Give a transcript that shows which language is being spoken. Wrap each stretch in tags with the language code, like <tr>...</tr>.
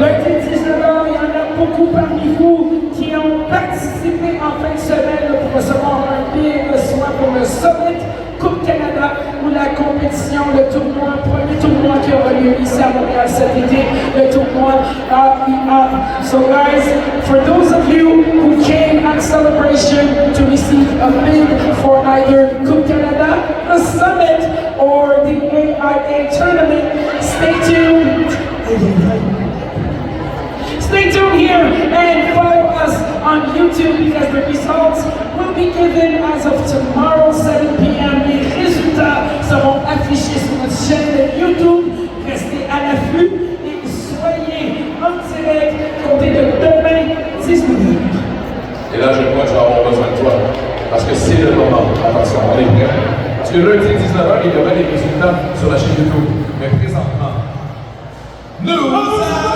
<fr>Lundi 19h, il y en a beaucoup parmi vous qui ont participé en fin de semaine pour recevoir un billet de soin pour le Summit Coupe Canada ou la compétition, le tournoi, premier tournoi qui aura lieu ici à Montréal cet été, le tournoi AIA.</fr> <en>So guys, for those of you who came at Celebration to receive a bid for either Coupe Canada, the Summit, or the AIA tournament, stay tuned. Stay tuned here and follow us on YouTube because the results will be given as of tomorrow 7 p.m.</en> <fr>Les résultats seront affichés sur notre chaîne de YouTube. Restez à l'affût et soyez en direct comptez de demain 19h. Et là, je crois que je vais avoir besoin de toi. Parce que c'est le moment. Attention, on est prêt. Parce que lundi 19h, il y aura des résultats sur la chaîne YouTube. Mais présentement, nous allons...</fr>